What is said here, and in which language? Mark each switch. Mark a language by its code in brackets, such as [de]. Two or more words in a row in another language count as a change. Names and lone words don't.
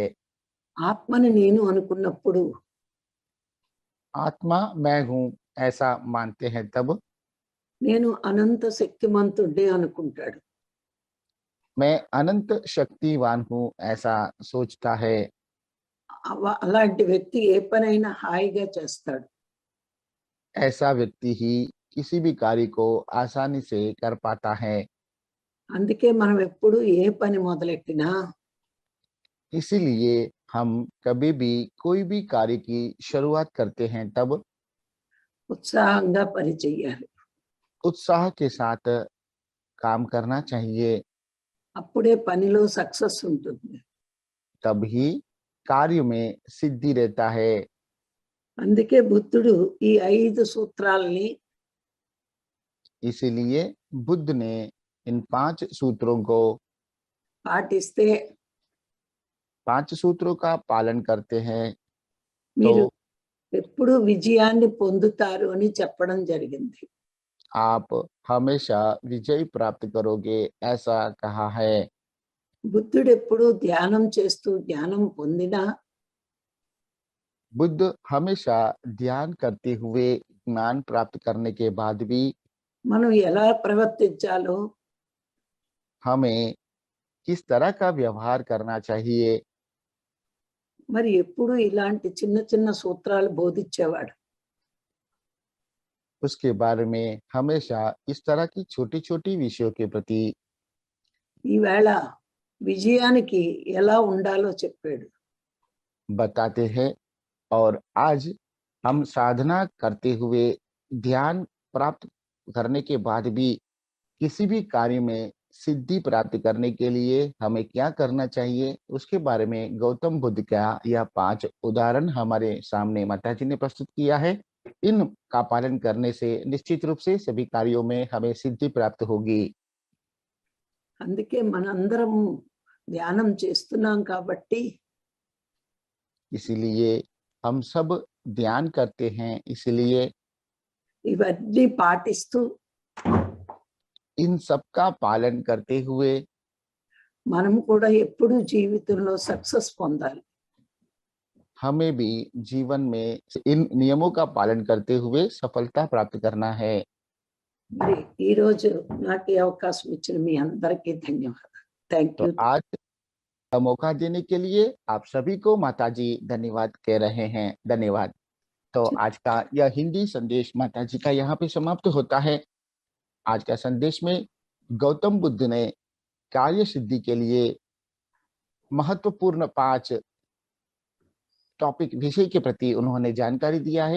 [te] ఆత్మని నేను అనుకున్నప్పుడు [hi] आत्मा मैं हूँ ऐसा मानते हैं तब [te] నేను అనంత శక్తిమంతుడే అనుకుంటాడు. [hi] मैं अनंत शक्तिवान हूँ ऐसा सोचता है। [te] అలాంటి వ్యక్తి ఏ పనైనా హాయిగా చేస్తాడు. [hi] ऐसा व्यक्ति ही किसी भी कार्य को आसानी से कर पाता है। [te] అందుకే మనం ఎప్పుడు ఏ పని మొదలెట్టినా [hi] इसीलिए हम कभी भी कोई भी कार्य की शुरुआत करते हैं तब [te] ఉత్సాహంగా పనిచేయాలి. [hi] उत्साह के साथ काम करना चाहिए, [te] అప్పుడే పనిలో సక్సెస్ ఉంటుంది. [hi] तभी कार्य में सिद्धि रहता है। [te] అందుకే బుద్ధుడు ఈ 5 సూత్రాల్ని [hi] इसीलिए बुद्ध ने इन 5 सूत्रों को [te] పాటిస్తే [hi] 5 सूत्रों का पालन करते हैं [te] మీరు [hi] तो [te] ఎప్పుడు విజయాన్ని పొందుతారు అని చెప్పడం జరిగింది. [hi] आप हमेशा विजय प्राप्त करोगे, ऐसा कहा है। [te] బుద్ధుడు ఎప్పుడు ధ్యానం చేస్తూ జ్ఞానం పొందినా [hi] बुद्ध हमेशा ध्यान करते हुए ज्ञान प्राप्त करने के बाद भी [te] మనం ఎలా ప్రవర్తించాలో [hi] हमें किस तरह का व्यवहार करना चाहिए, [te] మరి ఎప్పుడు ఇలాంటి చిన్న చిన్న సూత్రాలు బోధించేవాడు. [hi] उसके बारे में हमेशा इस तरह की छोटी-छोटी विषयों के प्रति [te] ఈవేళ విజయానికి ఎలా ఉండాలో చెప్పాడు. [hi] बताते हैं। और आज हम साधना करते हुए ध्यान प्राप्त करने के बाद भी किसी भी कार्य में सिद्धि प्राप्त करने के लिए हमें क्या करना चाहिए, उसके बारे में गौतम बुद्ध का यह 5 उदाहरण हमारे सामने माताजी ने प्रस्तुत किया है। इनका पालन करने से निश्चित रूप से सभी कार्यों में हमें सिद्धि प्राप्त होगी। [te] అందుకే మనందరం ధ్యానం చేస్తున్నాం కాబట్టి [hi] इसीलिए हम सब ध्यान करते हैं, इसलिए [te] ఇవన్నీ పాటిస్తూ [hi] इन सब का पालन करते हुए [te] మనం కూడా ఎప్పుడూ జీవితంలో సక్సెస్ పొందాలి. [hi] हमें भी जीवन में इन नियमों का पालन करते हुए सफलता प्राप्त करना है। [te] మరి ఈ రోజు నాకు ఈ అవకాశం ఇచ్చిన మీ అందరికీ ధన్యవాదాలు. థ్యాంక్ [hi] तो [te] యూ. [hi] आज का मौका देने के लिए आप सभी को माताजी धन्यवाद कह रहे हैं। धन्यवाद। तो आज का यह हिंदी संदेश माताजी का यहाँ पे समाप्त होता है। आज का संदेश में गौतम बुद्ध ने कार्य सिद्धि के लिए महत्वपूर्ण 5 टॉपिक विषय के प्रति उन्होंने जानकारी दिया है।